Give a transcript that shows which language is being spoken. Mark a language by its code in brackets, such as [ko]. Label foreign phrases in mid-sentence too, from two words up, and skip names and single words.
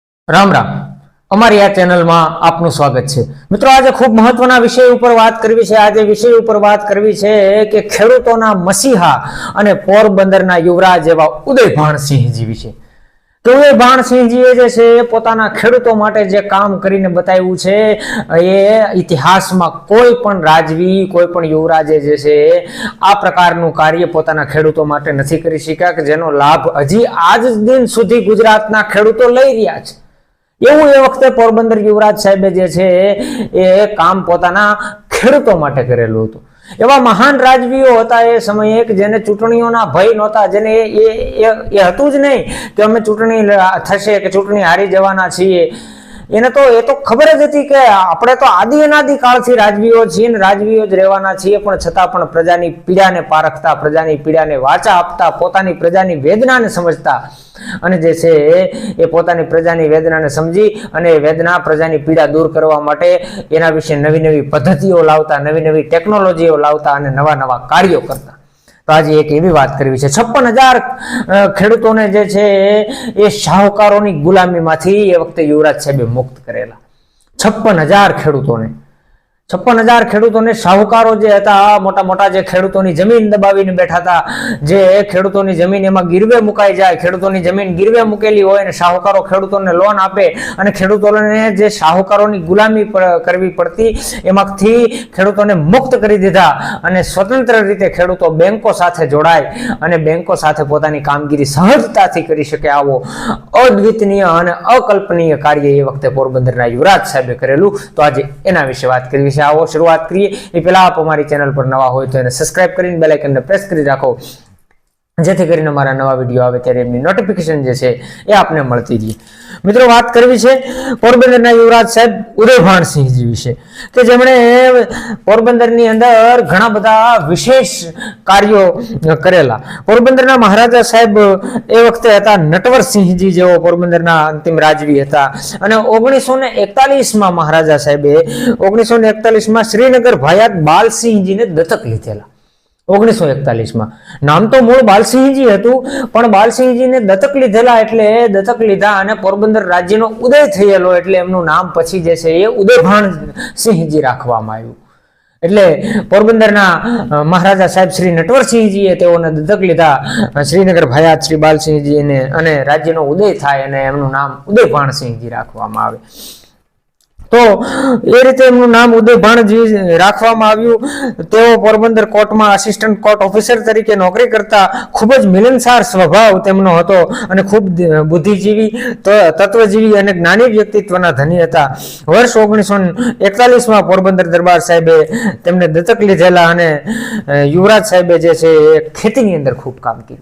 [gu] રામ રામ અમારી આ ચેનલ મેં આપનુ સ્વાગત હૈ। મિત્રો આજ ખૂબ મહત્વના વિષય પર બાત કરવી છે। આજ વિષય પર બાત કરવી છે કિ ખેડૂતોના મસીહા અને પોરબંદરના યુવરાજ એવા ઉદય ભાણસિંહજી વિષે। તો ઉદય ભાણસિંહજીએ જે છે પોતાના ખેડૂતો માટે જે કામ કરીને બતાવ્યું છે એ ઇતિહાસમાં કોઈ પણ રાજવી કોઈ પણ યુવરાજે જે છે આ પ્રકારનું કાર્ય પોતાના ખેડૂતો માટે નથી કરી શક્યા કે જેનો લાભ હજી આજ દિન સુધી ગુજરાતના ખેડૂતો લઈ રહ્યા છે। એવું એ વખતે પોરબંદર યુવરાજ સાહેબે જે છે એ કામ પોતાના ખેડૂતો માટે કરેલું હતું। એવા મહાન રાજવીઓ હતા એ સમયે કે જેને ચૂંટણીઓના ભય નહોતા, જેને એ હતું જ નહીં કે અમે ચૂંટણી થશે કે ચૂંટણી હારી જવાના છીએ। એને તો એ તો ખબર જ હતી કે આપણે તો આદિ અનાદિ કાળથી રાજવીઓ છીએ ને રાજવીઓ જ રહેવાના છીએ, પણ છતાં પણ પ્રજાની પીડાને પારખતા, પ્રજાની પીડાને વાચા આપતા, પોતાની પ્રજાની વેદનાને સમજતા અને જે છે એ પોતાની પ્રજાની વેદનાને સમજી અને વેદના પ્રજાની પીડા દૂર કરવા માટે એના વિશે નવી નવી પદ્ધતિઓ લાવતા, નવી નવી ટેકનોલોજીઓ લાવતા અને નવા નવા કાર્યો કરતા। તો આજ એક એવી બાત કરવી છે 56,000 ખેડૂતોને જે છે એ શાહુકારોની ગુલામીમાંથી એ વખતે યુવરાજ સાહેબે મુક્ત કરેલા। 56,000 ખેડૂતોને 56,000 ખેડૂતોને શાહુકારો જે હતા મોટા મોટા જે ખેડૂતોની જમીન દબાવીને બૈઠા થા, જે ખેડૂતોની જમીન એમાં ગિરવે મુકાઈ જાય, ખેડૂતોની જમીન ગિરવે મુકેલી હોય ને શાહુકારો ખેડૂતોને લોન આપે અને ખેડૂતોને જે શાહુકારોની ગુલામી કરવી પડતી એમાંથી ખેડૂતોને મુક્ત કરી દીધા અને સ્વતંત્ર રીતે ખેડૂતો બેંકો સાથે જોડાય અને બેંકો સાથે પોતાની કામગીરી સહજતાથી કરી શકે આવો અદ્વિતીય અને અકલ્પનીય કાર્ય એ વખતે પોરબંદરના યુવરાજ સાહેબે કરેલું। તો આજ એના વિષે વાત કરવી છે। [hi] आओ शुरुआत करिए। [gu] એ પહેલા આપ અમારી ચેનલ પર નવા હોય તો એને સબ્સ્ક્રાઇબ કરીને [en] bell icon [gu] ને પ્રેસ કરી રાખો, જેથી કરીને મારા નવા વિડિયો આવે ત્યારે એમની નોટિફિકેશન જે છે એ આપને મળતી રહે। મિત્રો બાત કરવી છે પોરબંદરના યુવરાજ સાહેબ ઉદય ભાણસિંહજી વિષે કે જેમણે પોરબંદરની અંદર ઘણા બધા વિશેષ કાર્યો કરેલા। પોરબંદરના મહારાજા સાહેબ એ વખતે હતા નટવરસિંહજી જેવો પોરબંદરના અંતિમ રાજવી હતા અને 1941 માં મહારાજા સાહેબે 1941 માં શ્રીનગર ભાયાત બાલસિંહજીને દત્તક લીધેલા। 1941 માં નામ તો મૂળ બાલસિંહજી હતું પણ બાલસિંહજીને દત્તક લીધેલા એટલે દત્તક લીધા અને પોરબંદર રાજ્યનો ઉદય થયેલો એટલે એમનું નામ પછી જે છે એ ઉદયભાણસિંહજી રાખવામાં આવ્યું। એટલે પોરબંદરના મહારાજા સાહેબ શ્રી નટવરસિંહજીએ તેઓને દત્તક લીધા શ્રીનગર ભાયાત શ્રી બાલસિંહજીને અને રાજ્યનો ઉદય થાય અને એમનું નામ ઉદયભાણસિંહજી રાખવામાં આવે। તો એ રીતે એમનું નામ ઉદય ભાણજી રાખવામાં આવ્યું। તેઓ પોરબંદર કોર્ટમાં [en] assistant court officer [gu] તરીકે નોકરી કરતા। ખૂબ જ મિલનસાર સ્વભાવ તેમનો હતો અને ખૂબ બુદ્ધિજીવી તત્વજીવી અને જ્ઞાની વ્યક્તિત્વના ધની હતા। વર્ષ 1941 માં પોરબંદર દરબાર સાહેબે તેમને દત્તક લીધેલા અને યુવરાજ સાહેબે જે છે ખેતીની અંદર ખૂબ કામ કર્યું।